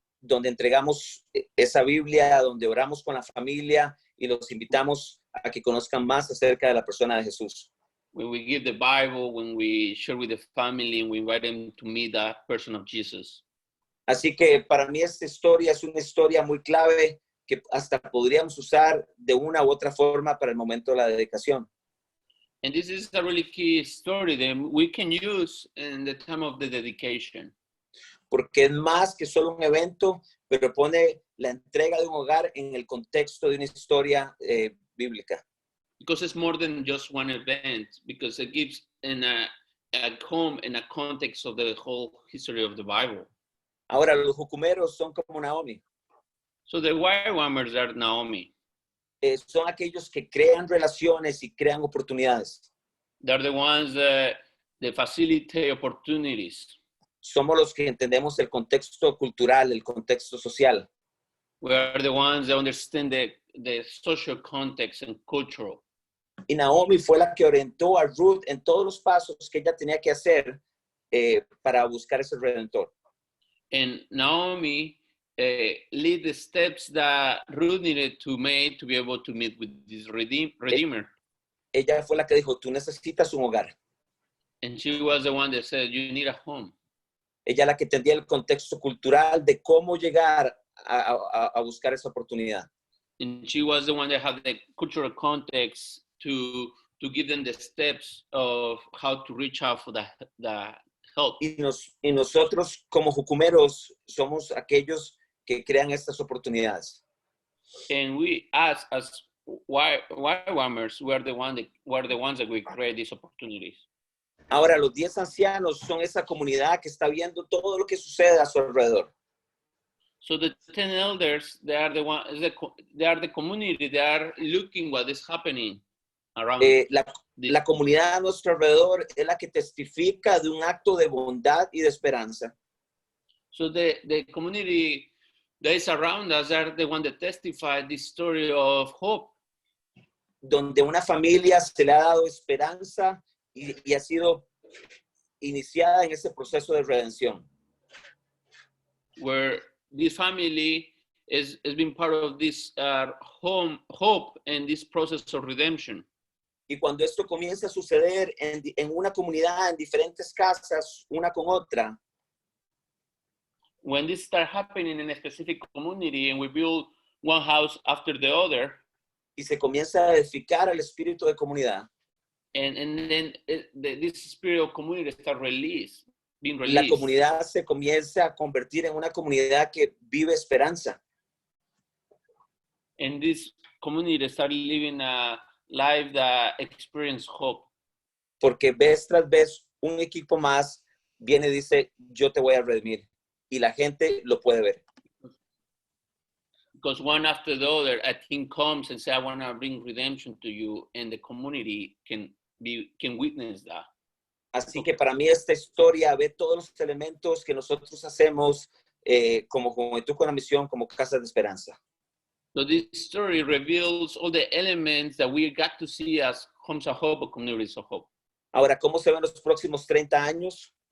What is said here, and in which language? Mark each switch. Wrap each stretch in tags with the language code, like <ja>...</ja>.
<es>Donde entregamos esa Biblia, donde oramos con la familia y los invitamos a que conozcan más acerca de la persona de Jesús.</es> <en>when we give the Bible, when we share with the family, and we invite them to meet that person of Jesus.</en> <es>Así que para mí esta historia es una historia muy clave que hasta podríamos usar de una u otra forma para el momento de la dedicación.</es> <en>And this is a really key story that we can use in the time of the dedication.</en> <es>Porque es más que solo un evento, pero pone la entrega de un hogar en el contexto de una historia bíblica.</es> <en>Because it's more than just one event, because it gives in a home in a context of the whole history of the Bible.</en> <es>Ahora, los jucumeros son como Naomi.</es> <en>So the YWAMers are Naomi.</en> <es>Son aquellos que crean relaciones y crean oportunidades.</es> <en>They're the ones that facilitate opportunities.</en> <es>Somos los que entendemos el contexto cultural, el contexto social.</es> <en>We are the ones that understand the social context and cultural.</en> <es>Y Naomi fue la que orientó a Ruth en todos los pasos que ella tenía que hacer para buscar ese redentor.</es> <en>And Naomi lead the steps that Ruth needed to make to be able to meet with this redeemer.</en> <es>Ella fue la que dijo, tú necesitas un hogar.</es> <en>And she was the one that said, you need a home.</en> <es>Ella la que entendía el contexto cultural de cómo llegar a buscar esa oportunidad.</es> <en>And she was the one that had the cultural context to give them the steps of how to reach out for the help.</en> <es>Y nosotros como jucumeros somos aquellos que crean estas oportunidades.</es> <en>And we, as YWAMers, we're the ones that we create these opportunities.</en> <es>Ahora, los 10 ancianos son esa comunidad que está viendo todo lo que sucede a su alrededor.</es> <en>So the 10 elders, they are the community. They are looking what is happening around.</en> <es>La comunidad a nuestro alrededor es la que testifica de un acto de bondad y de esperanza.</es> <en>So the community that is around us are the one that testify this story of hope.</en> <es>Donde una familia se le ha dado esperanza y ha sido iniciada en ese proceso de redención.</es> <en>Where this family has been part of this hope and this process of redemption.</en> <es>Y cuando esto comienza a suceder en una comunidad, en diferentes casas, una con otra,</es> <en>when this starts happening in a specific community and we build one house after the other,</en> <es>y se comienza a edificar el espíritu de comunidad,</es> <en>and then this spirit of community starts being released.</en> <es>La comunidad se comienza a convertir en una comunidad que vive esperanza.</es> <en>And this community starts living a life that experience hope.</en> <es>Porque vez tras vez un equipo más viene y dice, yo te voy a redimir. Y la gente lo puede ver.</es> <en>Because one after the other, a team comes and says, I want to bring redemption to you, and the community can witness that.</en> <es>Así que para mí esta historia ve todos los elementos que nosotros hacemos como Juventud con la Misión, como Casa de Esperanza.</es> <en>So this story reveals all the elements that we got to see as Homes of Hope or Communities of Hope.</en> <es>Ahora, ¿cómo se ven los próximos 30 años?</es>